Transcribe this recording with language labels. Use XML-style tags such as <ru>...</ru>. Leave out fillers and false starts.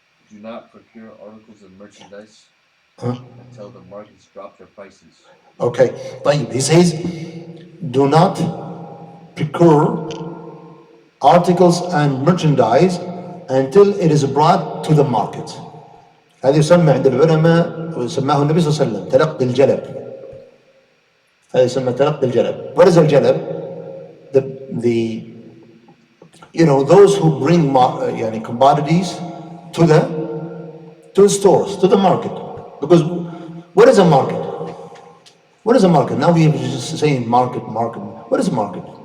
<en>do not procure articles of merchandise until the markets drop their prices. Okay.</en> <ar>طيب.</ar> <en>He says do not procure articles and merchandise until it is brought to the market.</en> <ar>هذا يسمى عند العلماء ويسماه النبي صلى الله عليه وسلم تلقي الجلب. هذا يسمى تلقي الجلب.</ar> <en>What is</en> <ar>الجلب?</ar> <en>The those who bring</en> <ar>يعني</ar> <en>commodities to the stores, to the market. Because what is a market? What is a market? Now we are just saying market. What is a market?</en>